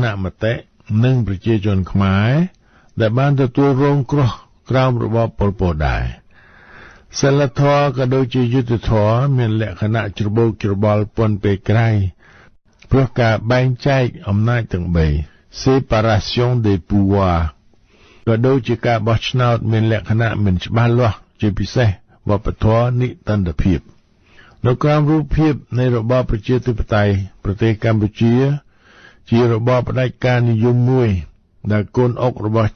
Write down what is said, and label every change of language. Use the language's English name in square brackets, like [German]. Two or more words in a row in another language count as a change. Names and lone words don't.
[Khmer] មតិនិងប្រជាជនខ្មែរដែលបានទទួលរងគ្រោះក្រោមរបបប៉ុលពតដែរសិលធម៌ក៏ដូចជាយុត្តិធម៌មានលក្ខណៈច្របូកច្របល់ពន់ពេកក្រៃព្រោះការបែងចែក អំណាចទាំង3 [French] séparation des pouvoirs [Khmer] ក៏ដូចជាការបោះឆ្នោតមានលក្ខណៈមិនច្បាស់លាស់ជាពិសេសវប្បធម៌និតិន្តភាពនៅ ក្រោមរូបភាពនៃរបបប្រជាធិបតេយ្យប្រទេសកម្ពុជាជារបបផ្ដាច់ការនិយមមួយដែលកូនអុករបស់